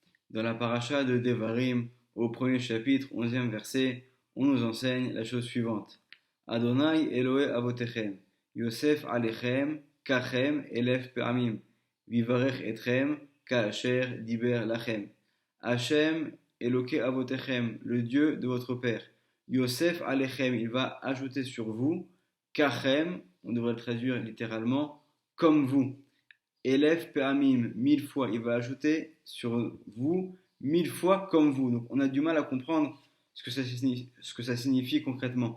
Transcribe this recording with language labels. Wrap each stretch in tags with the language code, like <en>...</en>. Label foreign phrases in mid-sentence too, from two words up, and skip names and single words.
<fr>Dans la paracha de Devarim, au premier chapitre, 11e verset, on nous enseigne la chose suivante.</fr> <he>ה' אלהי אבותכם יסף עליכם ככם אלף פעמים ויברך אתכם כאשר דבר לכם. השם אלקי אבותכם,</he> <fr>le Dieu de votre Père.</fr> <he>יסף עליכם,</he> <fr>il va ajouter sur vous, Kachem, on devrait le traduire littéralement, comme vous.</fr> <he>אלף פעמים,</he> <fr>1000 fois, il va ajouter sur vous 1000 fois comme vous. Donc on a du mal à comprendre ce que ça signifie concrètement.</fr>